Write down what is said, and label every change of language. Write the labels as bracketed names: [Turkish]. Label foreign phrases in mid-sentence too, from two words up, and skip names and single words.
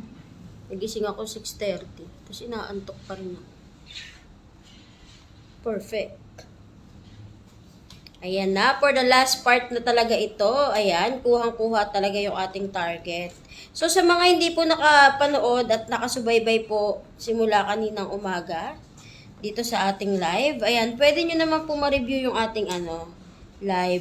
[Filipino] Nagising ako 6:30. Tapos inaantok pa rin ako. Perfect. Ayan na, [English] for the last part [Filipino] na talaga ito. Ayan, kuhang-kuha talaga yung ating target. So sa mga hindi po nakapanood at nakasubaybay po simula kaninang umaga dito sa ating live, ayan, pwede nyo naman po ma-review yung ating live.